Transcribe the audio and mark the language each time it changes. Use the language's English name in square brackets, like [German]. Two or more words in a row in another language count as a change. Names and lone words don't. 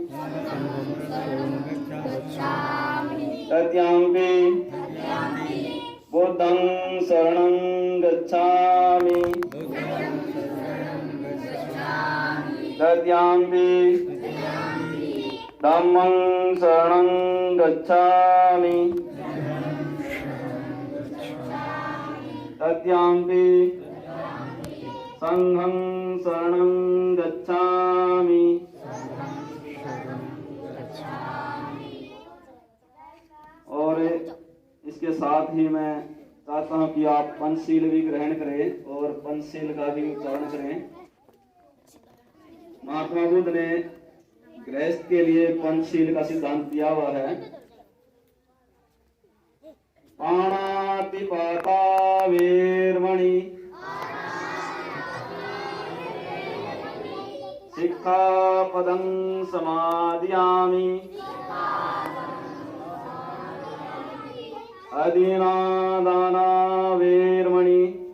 [Pali] तृतीयम्पि बुद्धं शरणं गच्छामि, तृतीयम्पि धम्मं शरणं गच्छामि, तृतीयम्पि संघं शरणं गच्छामि। [Hindi] और इसके साथ ही मैं चाहता हूं कि आप पंचशील भी ग्रहण करें और पंचशील का भी उच्चारण करें। महात्मा बुद्ध ने गृहस्थ के लिए पंचशील का सिद्धांत दिया हुआ है। [Pali] पाणातिपाता वेरमणि, सिक्खापदं समादयामि, अदीनादाना वेरमणि,